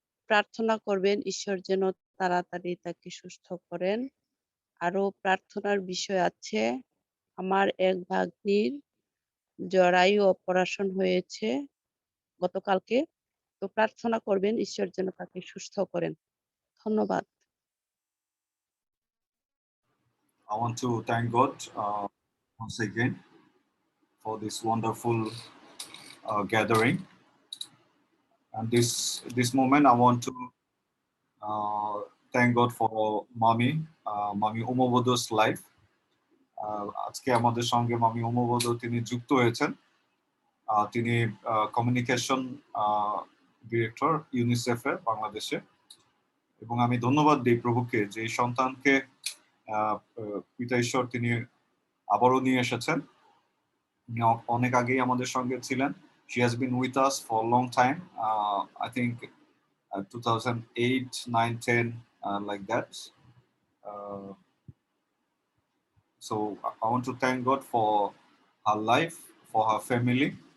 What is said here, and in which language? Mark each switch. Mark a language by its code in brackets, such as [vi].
[bn] প্রার্থনা করবেন ঈশ্বর যেন তাড়াতাড়ি তাকে সুস্থ করেন। আরো প্রার্থনার বিষয় আছে, আমার এক ভাগ্নির জরায়ু অপারেশন হয়েছে গতকালকে, তো প্রার্থনা করবেন ঈশ্বর যেন তাকে সুস্থ করেন। ধন্যবাদ। [en] I want to thank God once again for this wonderful gathering. And this moment, I want to thank God for Mami Umobodo's life. [bn] আজকে আমাদের সঙ্গে মামি উমবোধ তিনি যুক্ত হয়েছেন। তিনি কমিউনিকেশন ডিরেক্টর ইউনিসেফ এর বাংলাদেশে। এবং আমি ধন্যবাদ দিই প্রভুকে যে এই সন্তানকে পিতা ঈশ্বর তিনি আবারও নিয়ে এসেছেন। অনেক আগেই আমাদের সঙ্গে ছিলেন। [en] She has been with us for a long time. I think 2008, 9, 10, like that. So I want to thank God for her life, for her family.